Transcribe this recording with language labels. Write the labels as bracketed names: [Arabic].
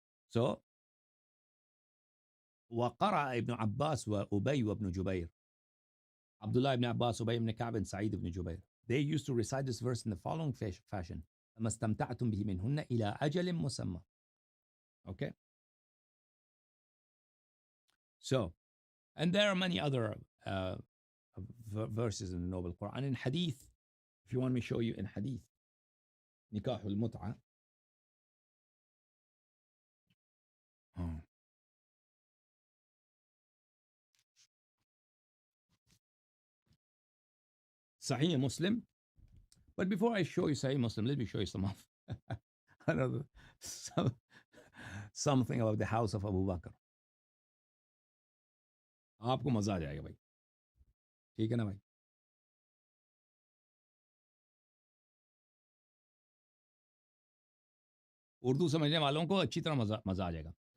[Arabic] So, وقرأ ابن عباس وأبي وابن جبير. [English] Abdullah ibn Abbas, Ubay ibn Ka'b, and Sa'id ibn Jubayr. They used to recite this verse in the following fashion. [Arabic] فَمَا اسْتَمْتَعْتُمْ بِهِ مِنْهُنَّ إِلَىٰ أَجَلٍ مُسَمَّى. Okay? [English] So, and there are many other verses in the Noble Quran. In Hadith, if you want me to show you in Hadith, Nikahul Mut'ah. Sahih Muslim. But before I show you Sahih Muslim, let me show you something about the house of Abu Bakr. [Hindi] आपको मजा आ जाएगा भाई, ठीक है ना भाई? उर्दू समझने वालों को अच्छी तरह मजा आ जाएगा.